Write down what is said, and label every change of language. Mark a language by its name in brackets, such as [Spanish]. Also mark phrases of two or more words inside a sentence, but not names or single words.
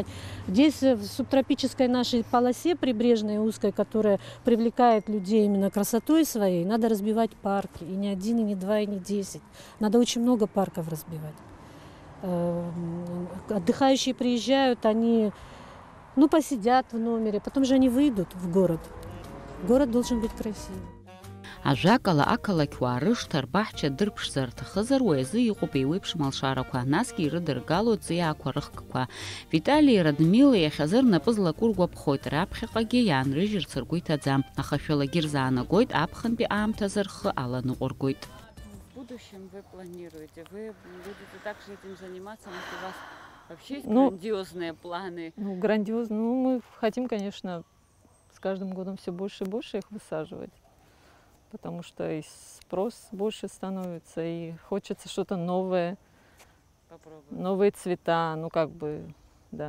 [Russian] Здесь в субтропической нашей полосе прибрежной узкой, которая привлекает людей именно красотой своей, надо разбивать парки. И не один, и не два, и не 10. Надо очень много парков разбивать. Отдыхающие приезжают, они посидят в номере, потом же они выйдут в город. Город должен быть красивый. [Abkhazian] Ажәакала ақалақь уаарышьҭыр, баҳча дырԥшзар рҭахызар, уи азы иҟоуп еиуеиԥш малшарақәа, насгьы ирыдыргалоит ҵиаақәа рыхкқәа. Витали Радмила иахьазы рнапы злаку ргәаԥхоит, раԥхьаҟагьы иаанрыжьырц ргәы иҭаӡам, аха шәалагьы ирзаанагоит, аԥхынтәи аамҭазы рхы аланыҟәыргоит. [Russian] В будущем вы планируете? Вы будете также этим заниматься? Может, у вас вообще есть грандиозные планы? Грандиозные. Мы хотим, конечно, с каждым годом все больше и больше их высаживать. Потому что и спрос больше становится, и хочется что-то новое новые цвета, ну как бы, да.